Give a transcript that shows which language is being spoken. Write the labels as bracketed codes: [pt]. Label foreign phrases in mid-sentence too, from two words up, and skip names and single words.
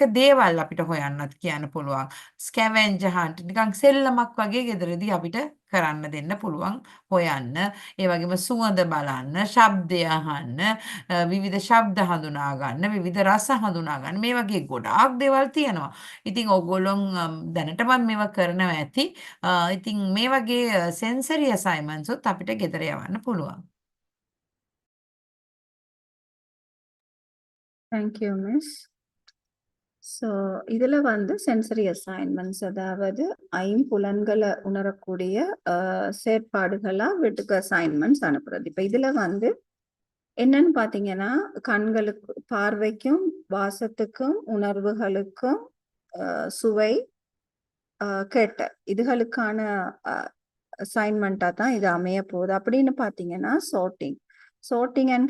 [si] දේවල් අපිට හොයන්නත් කියන්න පුළුවන් [en] scavenger hunt [si] නිකන් සෙල්ලමක් වගේ ගෙදරදී අපිට කරන්න දෙන්න පුළුවන් හොයන්න ඒ වගේම සුවඳ බලන්න ශබ්දය අහන්න විවිධ ශබ්ද හඳුනා ගන්න විවිධ රස හඳුනා ගන්න මේ වගේ ගොඩාක් දේවල් තියෙනවා ඉතින් ඕගොල්ලෝ දැනටමත් මේවා කරනවා ඇති ඉතින් මේ වගේ [en] sensory assignments [si] උත් අපිට ගෙදර යවන්න පුළුවන් [en] Thank you, Miss. [ta] ஸோ இதுல வந்து [en] sensory assignments [ta] அதாவது ஐம்புலன்களை உணரக்கூடிய செயற்பாடுகளா வீட்டுக்கு அசைன்மெண்ட்ஸ் அனுப்புறது இப்ப இதுல வந்து என்னன்னு பாத்தீங்கன்னா கண்களுக்கு பார்வைக்கும் வாசத்துக்கும் உணர்வுகளுக்கும் சுவை கேட்ட இதுகளுக்கான அசைன்மெண்டா தான் இது அமைய போகுது அப்படின்னு பாத்தீங்கன்னா [en] sorting and